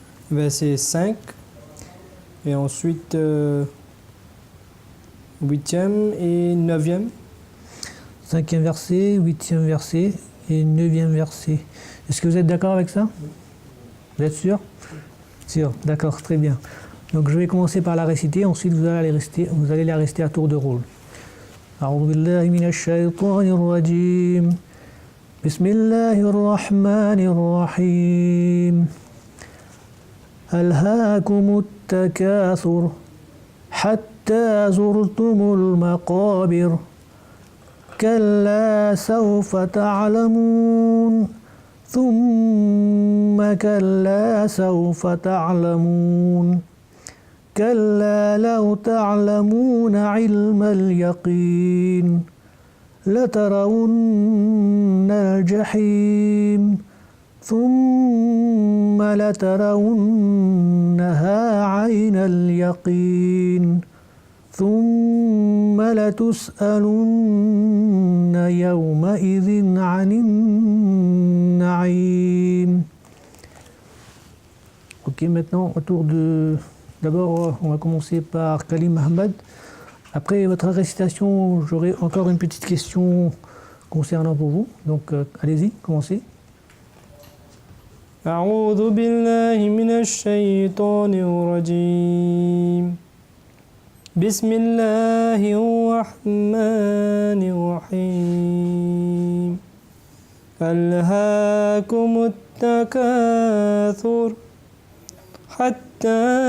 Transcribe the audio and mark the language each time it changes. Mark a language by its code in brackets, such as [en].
[fr] Verset 5. Et ensuite 8e et 9e. 5e verset, 8e verset et 9e verset. Est-ce que vous êtes d'accord avec ça? Vous êtes sûr? Sûr, d'accord, très bien. Donc je vais commencer par la réciter, ensuite vous allez la réciter à tour de rôle. [ar] أعوذ بالله من الشيطان الرجيم بسم الله الرحمن الرحيم ألهاكم التكاثر حتى زرتم المقابر كلا سوف تعلمون ثم كلا سوف تعلمون كلا لو تعلمون علم اليقين لترون الجحيم ثم لترونها عين اليقين ثم لتسألن يومئذ عن النعيم. [fr] Ok, maintenant au tour de... D'abord, on va commencer par Kalim Ahmad. Après votre récitation, j'aurai encore une petite question concernant pour vous. Donc, allez-y, commencez. [ar] أعوذ بالله من الشيطان الرجيم بسم الله الرحمن الرحيم ألهاكم التكاثر حتى